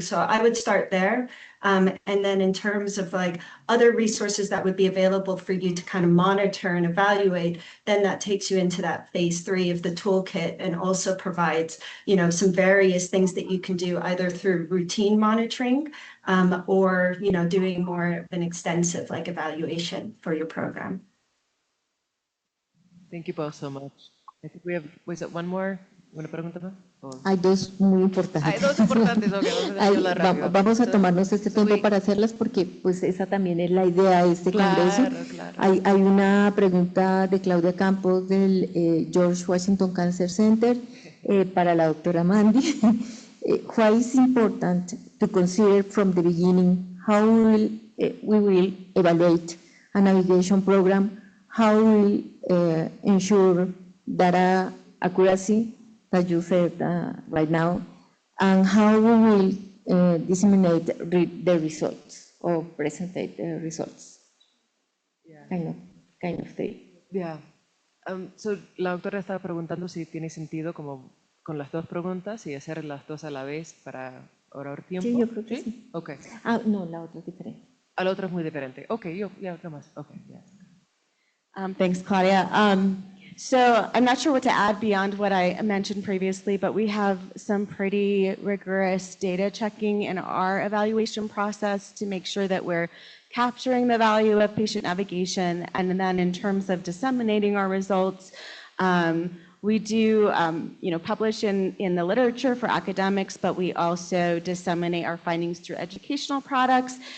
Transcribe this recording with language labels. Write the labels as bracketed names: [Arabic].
[English] So I would start there. And then in terms of like other resources that would be available for you to kind of monitor and evaluate, then that takes you into that phase 3 of the toolkit and also provides, you know, some various things that you can do either through routine monitoring or, you know, doing more of an extensive like evaluation for your program. Thank you both so much. I think we have, was it one more? [Spanish] ¿Una pregunta más? Hay 2 muy importantes. Hay 2 importantes, ok, vamos a hacerla rápido. Vamos a tomarnos este tiempo para hacerlas porque pues esa también es la idea de este congreso. Claro. Hay una pregunta de Claudia Campos del George Washington Cancer Center para la doctora Mandi. [English] Why is important to consider from the beginning how we will evaluate a navigation program, how we will ensure data accuracy, that you said right now, and how we will disseminate the results or present the results. Yeah. Kind of thing. Yeah. [Spanish] So la doctora estaba preguntando si tiene sentido como con las 2 preguntas y hacer las 2 a la vez para ahorrar tiempo. Sí, yo creo que sí. [English] Okay. [Spanish] No, la otra es diferente. La otra es muy diferente. [English] Okay, [Spanish] otra más. [English] Okay, yeah. Thanks, Claudia. So I'm not sure what to add beyond what I mentioned previously, but we have some pretty rigorous data checking in our evaluation process to make sure that we're capturing the value of patient navigation. And then in terms of disseminating our results, we do publish in the literature for academics, but we also disseminate our findings through educational products.